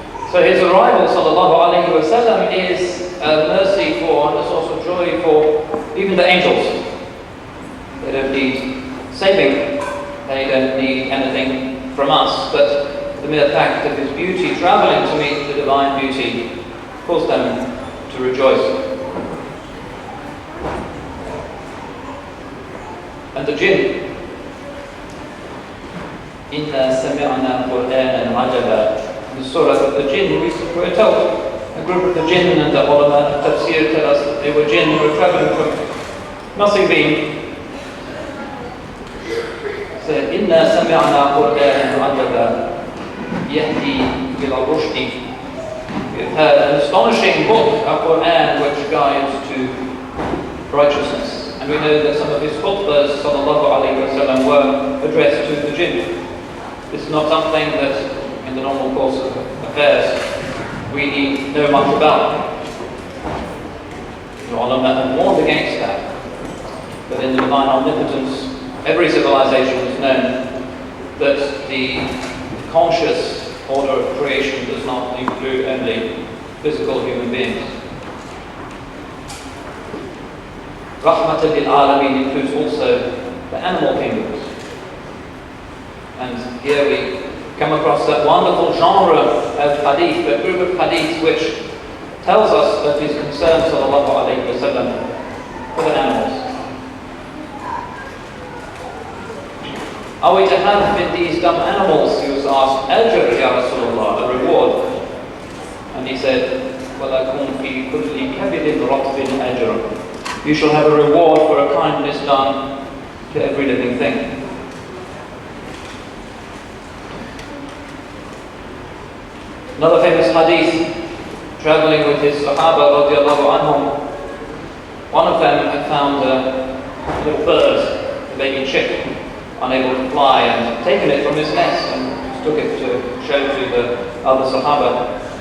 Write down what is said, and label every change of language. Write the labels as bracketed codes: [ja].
[en] So his arrival, sallallahu alayhi wa sallam, is a mercy for and a source of joy for even the angels. They don't need saving, they don't need anything from us, but the mere fact of his beauty travelling to meet the divine beauty caused them to rejoice. And the jinn, [ar] إِنَّا سَمِعْنَا قُرْآنًا عَجَبًا. [en] In the surah of the jinn, we're told, a group of the jinn and the ulama of tafsir tell us that they were jinn who were travelling from Nasibin. Said, [ar] إِنَّا سَمِعْنَا قُرْآنًا عَجَبًا يَهْدِي إِلَى الرُّشْدِ. [en] We have heard an astonishing book, a Qur'an, which guides to righteousness. And we know that some of his khutbahs, sallallahu alayhi wa sallam, were addressed to the jinn. This is not something that, in the normal course of affairs, we need know much about. The ulama have warned against that. But in the divine omnipotence, every civilization has known that the conscious order of creation does not include only physical human beings. Rahmatan lil Alameen includes also the animal kingdoms. And here we come across that wonderful genre of hadith, that group of hadiths which tells us of his concern, sallallahu alayhi wa sallam, for the animals. Are we to have in these dumb animals, he was asked, ajr ya Rasulullah, a reward? And he said, [ar] وَلَكُمْ فِي كُلِّ كَبِدٍ رَطْبٍ أَجْرٌ. [en] You shall have a reward for a kindness done to every living thing. Another famous hadith, traveling with his Sahaba radiallahu anhum, one of them had found a little bird, a baby chick, unable to fly, and taken it from his nest and took it to show to the other Sahaba.